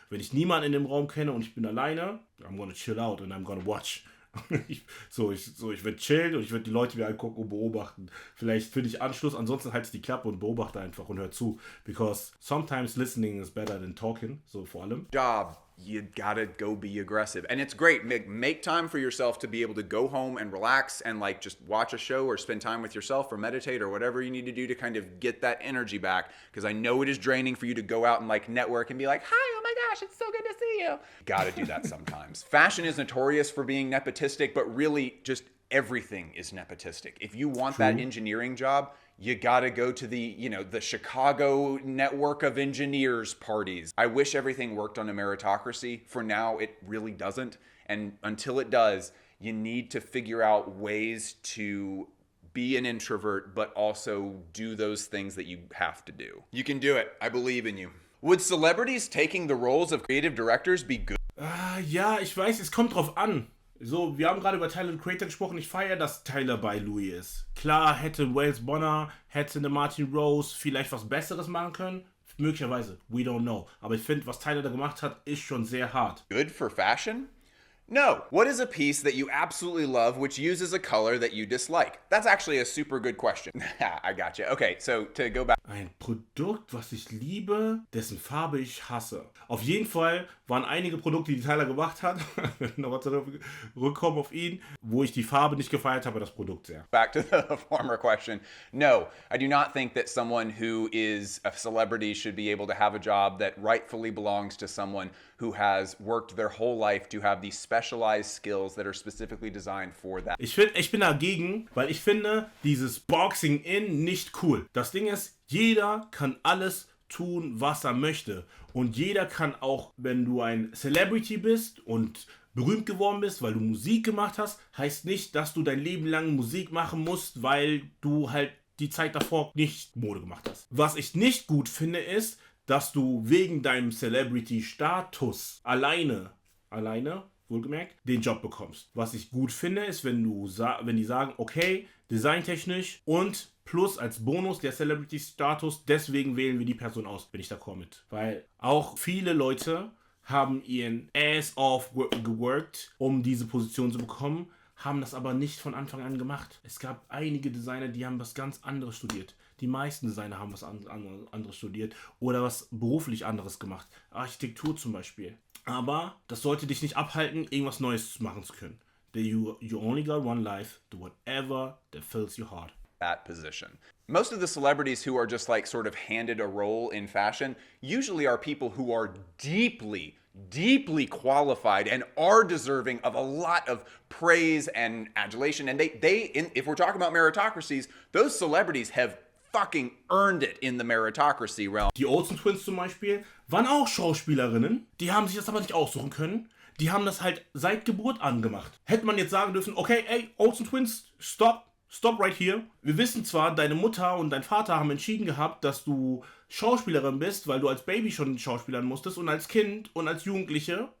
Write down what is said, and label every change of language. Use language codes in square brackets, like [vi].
[de] Wenn ich niemanden in dem Raum kenne und ich bin alleine, [en] I'm gonna chill out and I'm gonna watch. [de] Ich werde chillen und ich werde die Leute mir angucken und beobachten. Vielleicht finde ich Anschluss, ansonsten halte ich die Klappe und beobachte einfach und hör zu. [en] Because sometimes listening is better than talking, [de] so vor allem. [en] Job you gotta go be aggressive. And it's great. Make time for yourself to be able to go home and relax and like just watch a show or spend time with yourself or meditate or whatever you need to do to kind of get that energy back. Because I know it is draining for you to go out and like network and be like, hi, oh my gosh, it's so good to see you. Gotta do that sometimes. Fashion is notorious for being nepotistic, but really just everything is nepotistic. If you want that engineering job, you gotta go to the Chicago network of engineers parties. I wish everything worked on a meritocracy. For now, it really doesn't. And until it does, you need to figure out ways to be an introvert, but also do those things that you have to do. You can do it. I believe in you. Would celebrities taking the roles of creative directors be good? [de] Ja, ich weiß, es kommt drauf an. So, wir haben gerade über Tyler the Creator gesprochen. Ich feiere, dass Tyler bei Louis ist. Klar, hätte Wales Bonner, hätte eine Martin Rose vielleicht was Besseres machen können. Möglicherweise. [en] We don't know. [de] Aber ich finde, was Tyler da gemacht hat, ist schon sehr hart. [en] Good for fashion? No. What is a piece that you absolutely love which uses a color that you dislike? That's actually a super good question. I gotcha. Okay, so to go back. [de] Ein Produkt, was ich liebe, dessen Farbe ich hasse. Auf jeden Fall waren einige Produkte, die Tyler gemacht hat, nochmal zurückkommen auf ihn, wo ich die Farbe nicht gefeiert habe, das Produkt sehr. [en] Back to the former question. No, I do not think that someone who is a celebrity should be able to have a job that rightfully belongs to someone who has worked their whole life to have these specialized skills that are specifically designed for that. [de] Ich bin dagegen, weil ich finde dieses Boxing in nicht cool. Das Ding ist, jeder kann alles tun, was er möchte. Und jeder kann auch, wenn du ein Celebrity bist und berühmt geworden bist, weil du Musik gemacht hast, heißt nicht, dass du dein Leben lang Musik machen musst, weil du halt die Zeit davor nicht Mode gemacht hast. Was ich nicht gut finde, ist, dass du wegen deinem Celebrity-Status alleine, wohlgemerkt, den Job bekommst. Was ich gut finde, ist, wenn die sagen, okay, designtechnisch und plus als Bonus der Celebrity-Status, deswegen wählen wir die Person aus, bin ich d'accord mit. Weil auch viele Leute haben ihren [en] Ass off [de] geworkt, um diese Position zu bekommen, haben das aber nicht von Anfang an gemacht. Es gab einige Designer, die haben was ganz anderes studiert. Die meisten Designer haben was anderes studiert oder was beruflich anderes gemacht. Architektur zum Beispiel. Aber das sollte dich nicht abhalten, irgendwas Neues machen zu können. [en] You only got one life, do whatever that fills your heart. That position. Most of the celebrities who are just like sort of handed a role in fashion usually are people who are deeply qualified and are deserving of a lot of praise and adulation. And if we're talking about meritocracies, those celebrities have fucking earned it in the meritocracy realm. [de] Die Olsen Twins zum Beispiel waren auch Schauspielerinnen. Die haben sich das aber nicht aussuchen können. Die haben das halt seit Geburt an gemacht. Hätte man jetzt sagen dürfen, okay, ey, Olsen Twins, [en] stop right here. [de] Wir wissen zwar, deine Mutter und dein Vater haben entschieden gehabt, dass du Schauspielerin bist, weil du als Baby schon Schauspielern musstest und als Kind und als Jugendliche.